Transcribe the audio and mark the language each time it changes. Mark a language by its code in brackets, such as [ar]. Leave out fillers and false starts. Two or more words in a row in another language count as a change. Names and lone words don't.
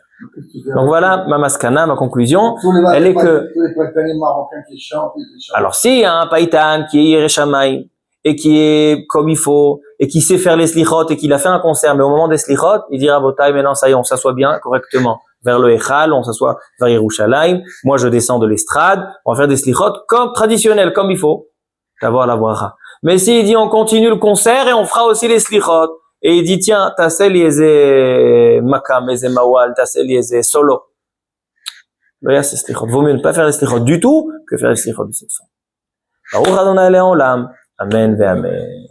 [fr] Donc voilà ma maskana, ma conclusion, elle est que alors s'il y a un païtan qui est Yerushalayim et qui est comme il faut et qui sait faire les slichot et qu'il a fait un concert, mais au moment des slichot, il dira Botaï, maintenant ça y est, on s'assoit bien correctement vers le Echal, on s'assoit vers Yerushalayim, moi je descends de l'estrade, on va faire des slichot comme traditionnel, comme il faut, d'avoir la bracha. Mais s'il dit on continue le concert et on fera aussi les slichot, et il dit tiens, [he] תעשה לי איזה מקם, איזה מוואל, תעשה לי איזה solo. לא יעשה סליחות. [fr] Vaut mieux ne pas faire les slichot du tout que faire les slichot de cette façon. [he] ברוך ה' לעולם, אמן ואמן.